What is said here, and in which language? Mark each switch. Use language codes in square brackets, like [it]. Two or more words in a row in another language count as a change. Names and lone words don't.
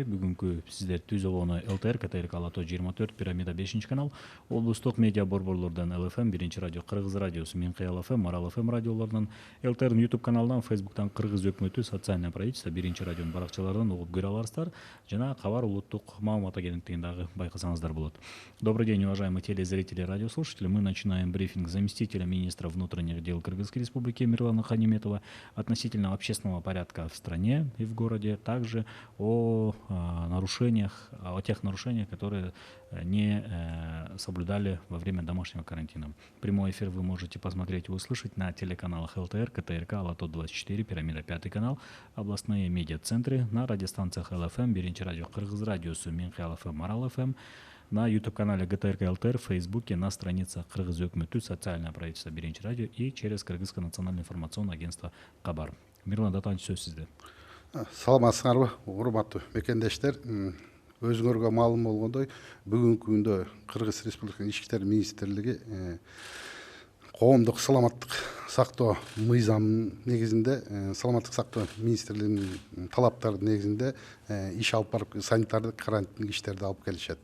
[ky] Бүгүнкү сиздер түзөгөнү ЛТР, КТРК Алато 24, Пирамида 5 канал, облустук медиа борборлордон ЛФМ 1 радио, Кыргыз радиосу, Минкыял ФМ, Марал ФМ радиолорунан, ЛТРдин YouTube каналынан, Facebooктан Кыргыз өкмөтү социальное правительство 1 радионун баракчаларынан угуп көрө аласыздар. Жана кабар улуттук маалымат агенттигин дагы байкасаңыздар болот. [ru] Добрый день, уважаемые телезрители и радиослушатели. Мы начинаем брифинг заместителя министра внутренних дел Кыргызской Республики Мирлана Каниметова относительно общественного порядка в стране и в городе, также о тех нарушениях, которые не соблюдали во время домашнего карантина. Прямой эфир вы можете посмотреть и услышать на телеканалах ЛТР, КТРК, Алато 24, Пирамида 5 канал, областные медиацентры, на радиостанциях ЛФМ, 1 радио, Кыргыз радиосу, Минкыял ФМ, Марал ФМ, на YouTube-канале ГТРК ЛТР, в Фейсбуке, на страницах Кыргыз өкмөтү, социальное правительство 1 радио и через Кыргызское национальное информационное агентство Кабар. [ky] Мирлан Датанович, сөз сизде. Саламатсыңарбы, урматтуу мекендештер. Өзүңөргө маалым болгондой, бүгүнкү күндө Кыргыз Республикасынын ички иштер министрлиги коомдук саламаттык сактоо мыйзамынын негизинде, саламаттык сактоо министрлигинин талаптары негизинде иш алып барып, санитардык карантиндик иштерди алып келишет.